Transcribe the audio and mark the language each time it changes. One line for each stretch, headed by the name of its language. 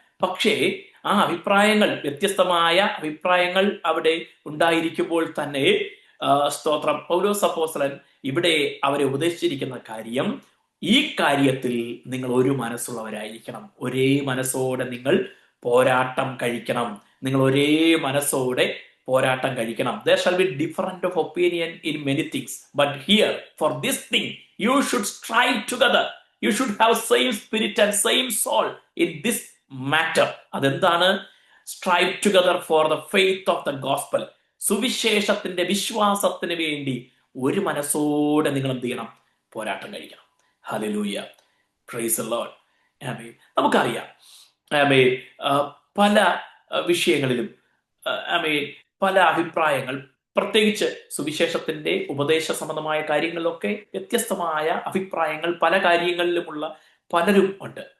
Malayalam: പക്ഷേ ആ അഭിപ്രായങ്ങൾ, വ്യത്യസ്തമായ അഭിപ്രായങ്ങൾ അവിടെ ഉണ്ടായിരിക്കുമ്പോൾ തന്നെ സ്തോത്രം, പൗലോസ് അപ്പോസ്തലൻ ഇവിടെ അവരെ ഉപദേശിച്ചിരിക്കുന്ന കാര്യം, ഈ കാര്യത്തിൽ നിങ്ങൾ ഒരു മനസ്സുള്ളവരായിരിക്കണം, ഒരേ മനസ്സോടെ നിങ്ങൾ പോരാട്ടം കഴിക്കണം, നിങ്ങൾ ഒരേ മനസ്സോടെ പോരാട്ടം കഴിക്കണം.
English: There shall be different of opinion in many things, but here for this thing you should strive together. You should have same spirit and same soul in this matter.
Malayalam: അതെന്താണ്?
English: Strive together for the faith of the gospel.
Malayalam: സുവിശേഷത്തിന്റെ വിശ്വാസത്തിന് വേണ്ടി ഒരു മനസ്സോടെ നിങ്ങൾ എന്ത് ചെയ്യണം? പോരാട്ടം കഴിക്കണം. Hallelujah, praise the Lord. ആമേൻ. നമുക്കറിയാം ആമേൻ, പല വിഷയങ്ങളിലും ആമേൻ, പല അഭിപ്രായങ്ങൾ, പ്രത്യേകിച്ച് സുവിശേഷത്തിന്റെ ഉപദേശ സംബന്ധമായ കാര്യങ്ങളിലൊക്കെ വ്യത്യസ്തമായ അഭിപ്രായങ്ങൾ പല കാര്യങ്ങളിലുമുള്ള പലരും ഉണ്ട്.